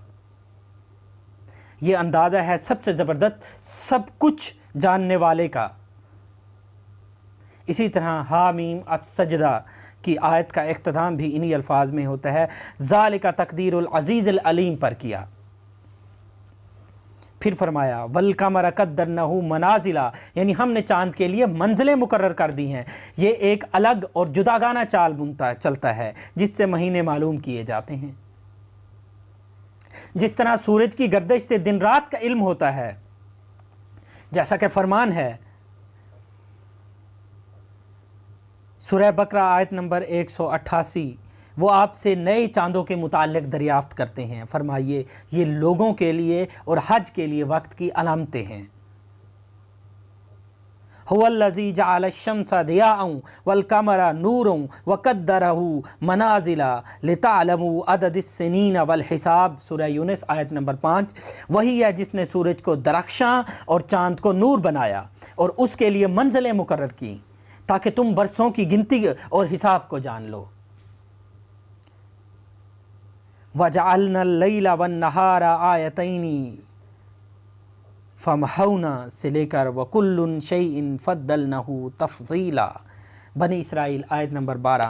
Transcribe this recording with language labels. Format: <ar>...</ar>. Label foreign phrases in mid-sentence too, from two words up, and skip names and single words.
<ur>یہ اندازہ ہے سب سے زبردست سب کچھ جاننے والے کا. اسی طرح حم السجدہ کی آیت کا اختتام بھی انہیں الفاظ میں ہوتا ہے,</ur> <ar>ذلك تقدير العزيز العليم</ar> <ur>پر کیا. پھر فرمایا</ur> <ar>والقمر قدرناه منازل,</ar> <ur>یعنی ہم نے چاند کے لیے منزلیں مقرر کر دی ہیں. یہ ایک الگ اور جداگانہ چال چلتا ہے جس سے مہینے معلوم کیے جاتے ہیں. جس طرح سورج کی گردش سے دن رات کا علم ہوتا ہے، جیسا کہ فرمان ہے سورہ بقرہ آیت نمبر 188، وہ آپ سے نئے چاندوں کے متعلق دریافت کرتے ہیں. فرمائیے یہ لوگوں کے لیے اور حج کے لیے وقت کی علامتیں ہیں.</ur> <ar>هو الذي جعل الشمس ضياء والقمر نورا وقدره منازل لتعلموا عدد السنين والحساب,</ar> <ur>سورہ یونس آیت نمبر 5. وہی ہے جس نے سورج کو درخشاں اور چاند کو نور بنایا اور اس کے لیے منزلیں مقرر کی تاکہ تم برسوں کی گنتی اور حساب کو جان لو.</ur> <ar>وجعلنا الليل والنهار آيتين فمحونا</ar> <ur>سے لے کر</ur> <ar>وكل شيء فصلناه تفصيلا,</ar> <ur>بنی اسرائیل آیت نمبر 12.</ur>